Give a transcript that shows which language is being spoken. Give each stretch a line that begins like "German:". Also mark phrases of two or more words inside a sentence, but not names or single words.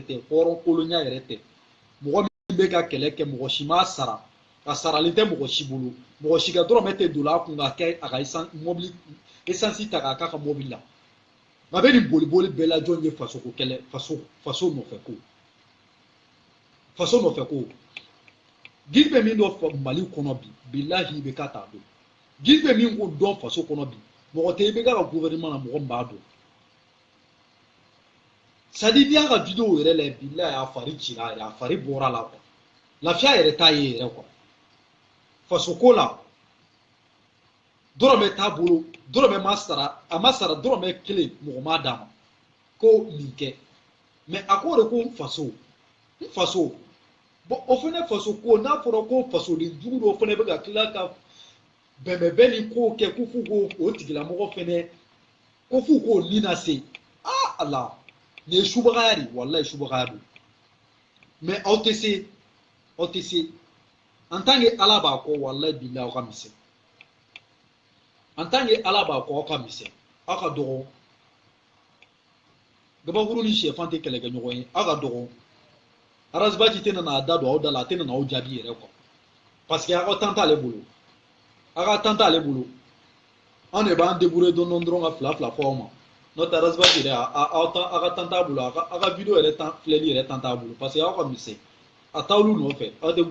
Bambara: tɛ mɔgɔ min bɛ ka kɛlɛ kɛ mɔgɔ si m'a sara a saralen tɛ mɔgɔ si bolo mɔgɔ si ka dɔrɔmɛ tɛ don a kun ka kɛ a ka esansi ta k'a k'a ka mobili la nka bɛ nin boli bɛɛ la jɔn ye faso nɔfɛ ko façon dɔ fɛ ko gil bɛ min dɔ fɔ mali kɔnɔ bi bilahi i bɛ ka t'a dɔn gil bɛ min ko dɔn faso kɔnɔ bi mɔgɔ tɛ i bɛ ka gouvernement na mɔgɔ min b'a dɔn
French: c'est à dire
Bambara: n'i y'a ka vidéo yɛrɛ lajɛ bilahi a fari cira yɛrɛ a fari bɔra la quoi lafiya yɛrɛ t'a ye yɛrɛ quoi faso ko la dɔrɔmɛ t'a bolo dɔrɔmɛ ma sara a ma sara dɔrɔmɛ kelen mɔgɔ m'a d'a ma ko nin kɛ mais a ko de ko n faso bon o fana faso ko n'a fɔra ko fasoden jugu dɔ fana bɛ ka tila ka bɛnbɛnbɛn ni kow kɛ ko f'u k'o o tigilamɔgɔ fana ko f'u k'o ni lase ah ala nin ye subagaya de walayi subagaya don mais aw tɛ se
French: en tant que
Bambara: ala b'a kɔ walayi bilahi aw ka misɛn
French: en tant que
Bambara: ala b'a kɔ aw ka misɛn aw ka dɔgɔ gabakuru ni sɛfan tɛ kɛlɛkɛ ɲɔgɔn ye aw ka dɔgɔ arasibaji tɛ nana a da don aw da la a tɛ nana aw jaabi yɛrɛ
French: quoi parce que
Bambara: aw ka temps t'ale bolo aw ka temps t'ale bolo anw de b'an débrouiller dɔɔni dɔrɔn ka fila fɔ aw ma n'o tɛ arasibaji yɛrɛ aw ka temps t'a bolo aw ka vidéo yɛrɛ filɛli yɛrɛ temps t'a bolo
French: parce que
Bambara: aw ka misɛn a t'aw nɔfɛ aw tɛ